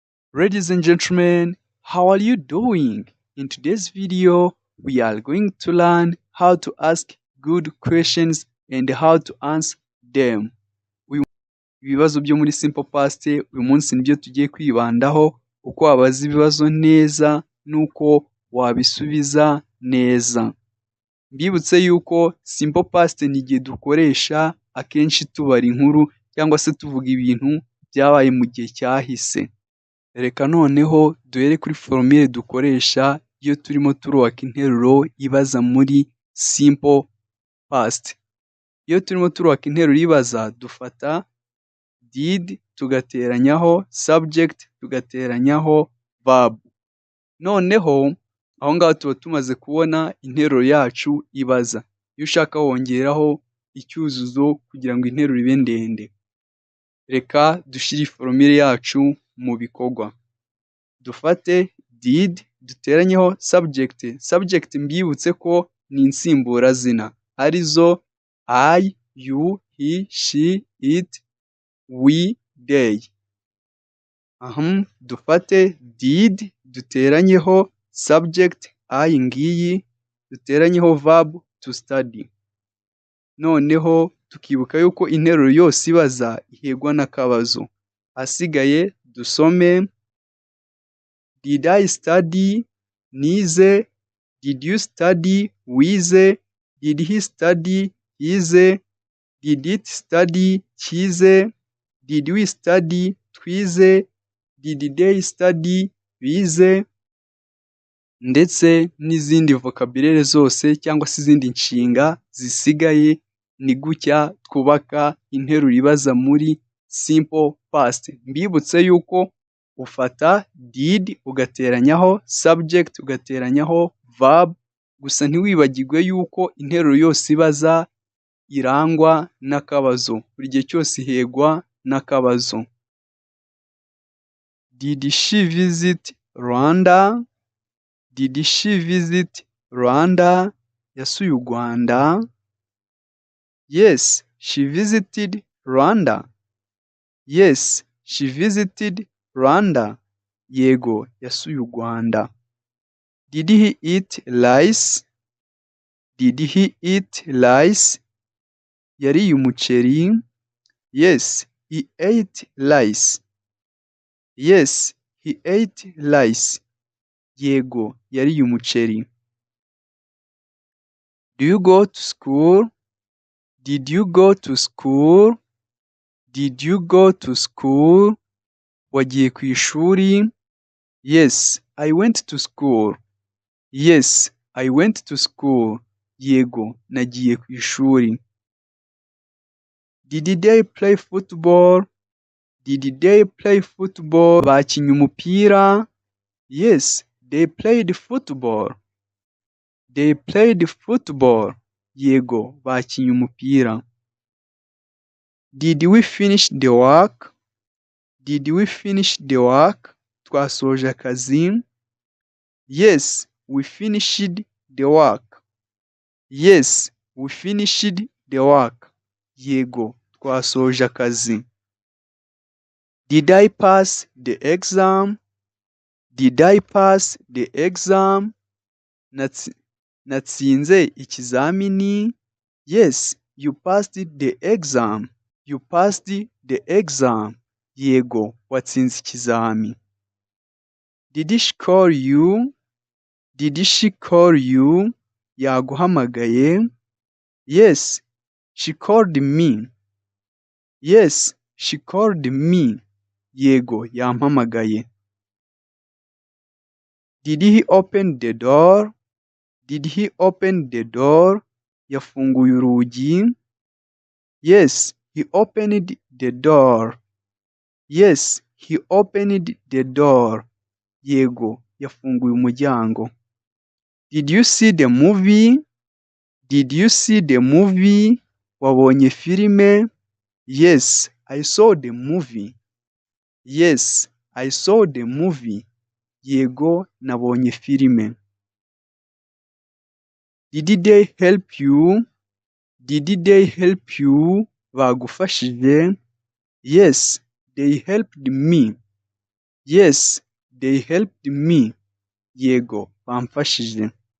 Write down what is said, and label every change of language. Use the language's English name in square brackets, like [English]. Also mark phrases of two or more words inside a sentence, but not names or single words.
[English] Ladies and gentlemen, how are you doing? In today's video, we are going to learn how to ask good questions and how to answer them. [Kinyarwanda] Ibibazo byo muri [English] Simple Past [Kinyarwanda] uyu munsi nibyo tugiye kwibandaho, uko wabaza ibibazo neza n'uko wabisubiza neza. Mbibutse yuko [English] Simple Past [Kinyarwanda] ni igihe dukoresha akenshi tubara inkuru cyangwa se tuvuga ibintu byabaye mu gihe cyahise. Reka noneho duhere kuri formule dukoresha iyo turimo turubaka interuro ibaza muri [English] Simple Past. [Kinyarwanda] Iyo turimo turubaka interuro ibaza dufata did tugateranyaho subject tugateranyaho verb. Noneho aho ngaho tuba tumaze kubona interuro yacu ibaza. Iyo ushaka wongeraho icyuzuzo kugira ngo interuro ibe ndende. Reka dushyire formule yacu mu bikorwa. Dufate did duteranyeho subject. Subject mbibutse ko ni insimburazina arizo [English] I, you, he, she, it, we, they. [Kinyarwanda] Dufate did duteranyeho subject I ngiyi duteranyeho [English] verb to study. [Kinyarwanda] Noneho tukibuka yuko interuro yose ibaza ihegwa n'akabazo. Asigaye dusome [English] did I study, [Kinyarwanda] nize, [English] did you study, [Kinyarwanda] wize, [English] did he study, [Kinyarwanda] yize, [English] did it study, [Kinyarwanda] cyize, [English] did we study, [Kinyarwanda] twize, [English] did they study, [Kinyarwanda] bize, ndetse n'izindi vocabulaire zose cyangwa se izindi nshinga zisigaye. Ni gutya twubaka interuro ibaza muri [English] Simple Past. [Kinyarwanda] Mbibutse yuko ufata did ugateranyaho subject ugateranyaho verb, gusa ntiwibagirwe yuko interuro yose ibaza irangwa n'akabazo. Buri gihe cyose ihegwa n'akabazo. [English] Did she visit Rwanda? Did she visit Rwanda? [Kinyarwanda] Yasuye u Rwanda? [English] Yes, she visited Rwanda. Yes, she visited Rwanda. [Kinyarwanda] Yego, yasuye u Rwanda. [English] Did he eat rice? Did he eat rice? [Kinyarwanda] Yariye umuceri? [English] Yes, he ate rice. Yes, he ate rice. [Kinyarwanda] Yego, yariye umuceri. [English] Do you go to school? Did you go to school? Did you go to school? [Kinyarwanda] Wagiye ku ishuri? [English] Yes, I went to school. Yes, I went to school. [Kinyarwanda] Yego, nagiye ku ishuri. [English] Did they play football? Did they play football? [Kinyarwanda] Bakinnye umupira? [English] Yes, they played football. They played football. [Kinyarwanda] Yego, bakinnye umupira. [English] Did we finish the work? Did we finish the work? [Kinyarwanda] Twasoje akazi? [English] Yes, we finished the work. Yes, we finished the work. [Kinyarwanda] Yego, twasoje akazi. [English] Did I pass the exam? Did I pass the exam? [Kinyarwanda] Natsinze ikizamini? [English] Yes, you passed the exam. You passed the exam. [Kinyarwanda] Yego, watsinze ikizami. [English] Did she call you? Did she call you? Yaguhamagaye? Yes, she called me. Yes, she called me. [Kinyarwanda] Yego, yampamagaye. [English] Did he open the door? Did he open the door? [Kinyarwanda] Yafunguye urugi? [English] Yes, he opened the door. Yes, he opened the door. [Kinyarwanda] Yego, yafunguye umuryango. [English] Did you see the movie? Did you see the movie? [Kinyarwanda] Wabonye filime? [English] Yes, I saw the movie. Yes, I saw the movie. [Kinyarwanda] Yego, nabonye filime. [English] Did they help you? Did they help you? Bagufashije? Yes, they helped me. Yes, they helped me. [Kinyarwanda] Yego, bamfashije.